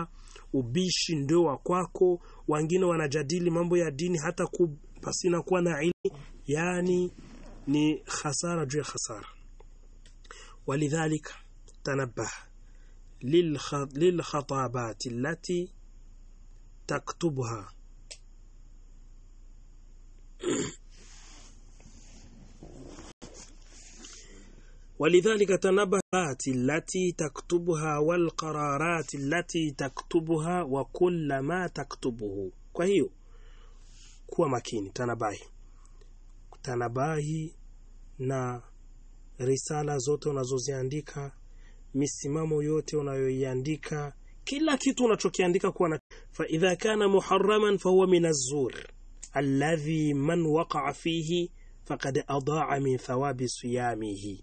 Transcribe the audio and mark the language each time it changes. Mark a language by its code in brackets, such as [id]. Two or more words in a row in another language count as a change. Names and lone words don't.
[sw] Ubishi ndio wa kwako, wengine wanajadili mambo ya dini hata pasina kuwa na ilmu, yani ni khasara juu ya khasara. [ar] ولذلك تنبه للخطابات التي تكتبها ولذلك تنبهات التي تكتبها والقرارات التي تكتبها وكل ما تكتبه. [sw] kwa hiyo kuwa makini, tanabahi na risala zote unazoziandika, misimamo yote unayoiandika, kila kitu unachokiandika kuwa na [ar] فإذا كان محرما فهو من الزور الذي من وقع فيه فقد أضاع من ثواب صيامه.